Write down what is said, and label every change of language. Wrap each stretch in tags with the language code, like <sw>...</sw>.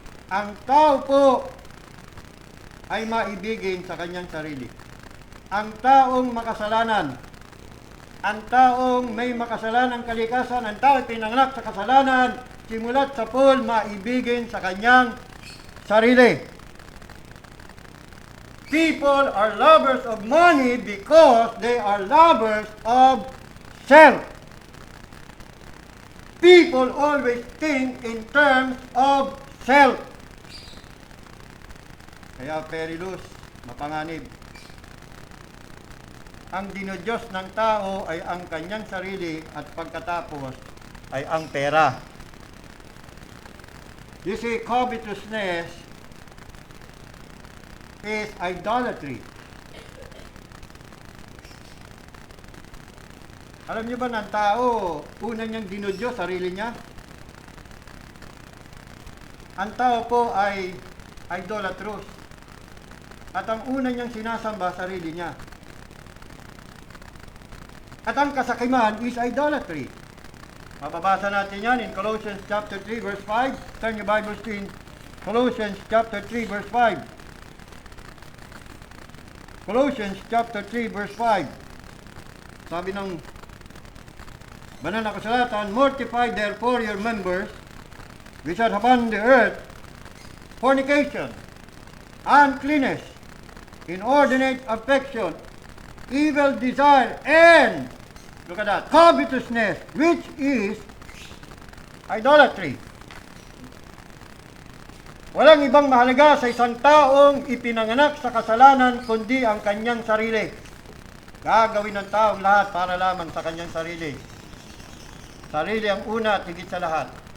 <tl>Ang tao po ay maibigin sa kanyang sarili. Ang taong makasalanan, ang taong may makasalanang kalikasan, ang taong pinanganak sa kasalanan, simulat sa pool, maibigin sa kanyang sarili.</tl> <en>People are lovers of money because they are lovers of self. People always think in terms of self.</en> <tl>Kaya perilous, mapanganib. Ang dinodiyos ng tao ay ang kanyang sarili at pagkatapos ay ang pera.</tl> <en>You see, covetousness is idolatry.</en> <tl>Alam niyo ba na ang tao, una niyang dinodiyos, sarili niya? ang tao po ay idolatrous. At ang una niyang sinasamba, sarili niya. At ang kasakiman</tl> <en>is idolatry.</en> <tl>Mababasa natin yan</tl> <en>in Colossians chapter 3 verse 5. Turn your Bibles to in Colossians chapter 3 verse 5. Colossians chapter 3 verse 5.</en> <tl>Sabi ng banal na kasulatan,</tl> <en>mortify therefore your members which are upon the earth, fornication, uncleanness, inordinate affection, evil desire, and, look at that, covetousness, which is idolatry.</en> <tl>Walang ibang mahalaga sa isang taong ipinanganak sa kasalanan kundi ang kanyang sarili. Gagawin ng taong lahat para lamang sa kanyang sarili. Sarili ang una at higit sa lahat.</tl>